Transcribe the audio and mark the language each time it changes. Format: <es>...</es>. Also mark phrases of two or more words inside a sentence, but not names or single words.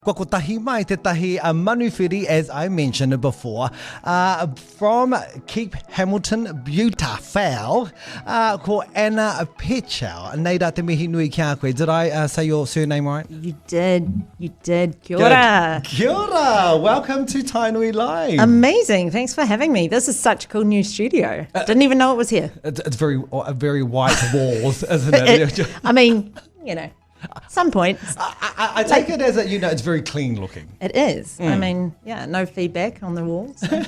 <mi>Ko tahi mai te tahi manuwhiri,</mi> <en>as I mentioned before, from Keep Hamilton Beautiful,</en> <mi>ko Anna Petchell. Nei rā te mihi nui kia koe.</mi> <en>Did I say your surname right? You did.</en> <mi>Kia ora. Kia ora.</mi> <en>Welcome to Tainui Live. Amazing. Thanks for having me. This is such a cool new studio. Didn't even know it was here. It's very white walls, isn't it? I mean, some point. I take it as it's very clean looking. It is. I mean, no feedback on the walls.</en>